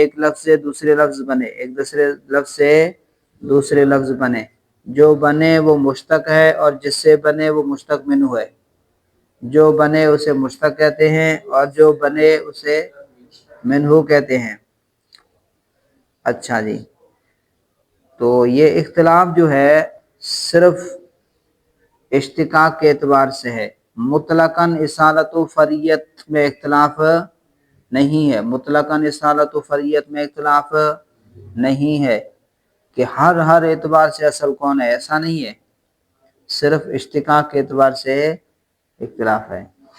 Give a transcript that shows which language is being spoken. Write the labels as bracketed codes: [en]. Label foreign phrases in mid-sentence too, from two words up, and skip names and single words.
[ur] ایک لفظ سے دوسرے لفظ بنے، ایک دوسرے لفظ سے دوسرے لفظ بنے، جو بنے وہ مشتق ہے اور جس سے بنے وہ مشتق منہ ہے، جو بنے اسے مشتق کہتے ہیں اور جو بنے اسے منہ کہتے ہیں۔ اچھا جی، تو یہ اختلاف جو ہے صرف اشتقاق کے اعتبار سے ہے، مطلقاً اصالت و فریت میں اختلاف نہیں ہے، مطلقاً اصالت و فریت میں اختلاف نہیں ہے کہ ہر اعتبار سے اصل کون ہے، ایسا نہیں ہے، صرف اشتقاق کے اعتبار سے اختلاف ہے۔